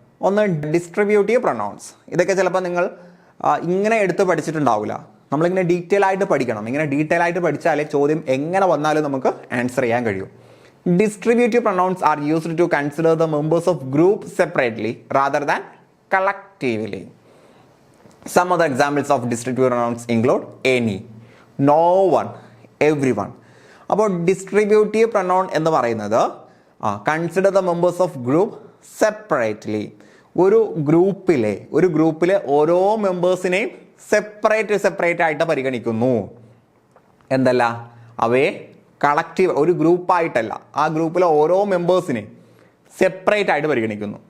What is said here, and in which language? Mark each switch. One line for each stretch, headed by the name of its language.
Malayalam: ഒന്ന് distributive pronounce. ഇതൊക്കെ ചിലപ്പോൾ നിങ്ങൾ ഇങ്ങനെ എടുത്ത് പഠിച്ചിട്ടുണ്ടാവില്ല, നമ്മളിങ്ങനെ ഡീറ്റെയിൽ ആയിട്ട് പഠിക്കണം. ഇങ്ങനെ ഡീറ്റെയിൽ ആയിട്ട് പഠിച്ചാലേ ചോദ്യം എങ്ങനെ വന്നാലും നമുക്ക് ആൻസർ ചെയ്യാൻ കഴിയും.
English: Distributive pronouns are used to consider the members of group separately rather than collectively. Some other examples of distributive pronouns include any, no one, everyone.
Malayalam: അപ്പോൾ ഡിസ്ട്രിബ്യൂട്ടീവ് പ്രൊനൗൺ എന്ന് പറയുന്നത്
English: Consider the members of group separately.
Malayalam: ഒരു ഗ്രൂപ്പിലെ ഓരോ മെമ്പേഴ്സിനെയും separate ആയിട്ട് പരിഗണിക്കുന്നു. എന്തല്ല, അവയെ കളക്റ്റീവ്, ഒരു ഗ്രൂപ്പായിട്ടല്ല, ആ ഗ്രൂപ്പിലെ ഓരോ മെമ്പേഴ്സിനെയും സെപ്പറേറ്റ് ആയിട്ട് പരിഗണിക്കുന്നു.